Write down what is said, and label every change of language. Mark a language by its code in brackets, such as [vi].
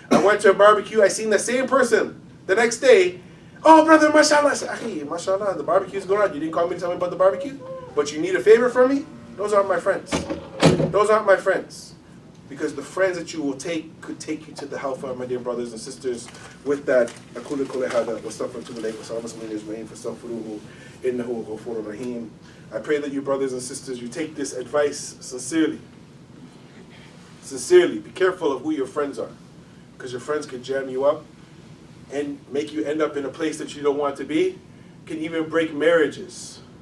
[en] I went to a barbecue, I seen the same person the next day. Oh, brother, mashallah. I said, hey, mashallah, the barbecue's going on. You didn't call me to tell me about the barbecue? But you need a favor from me? Those aren't my friends. Those aren't my friends. Because the friends that you will take could take you to the hellfire, my dear brothers and sisters. With that, [ar] أقول قولي هذا واستغفر الله وسلام على المسلمين فاستغفروه إنه غفور رحيم. [en] I pray that you brothers and sisters, you take this advice sincerely. Sincerely, be careful of who your friends are, because your friends can jam you up and make you end up in a place that you don't want to be, can even break marriages.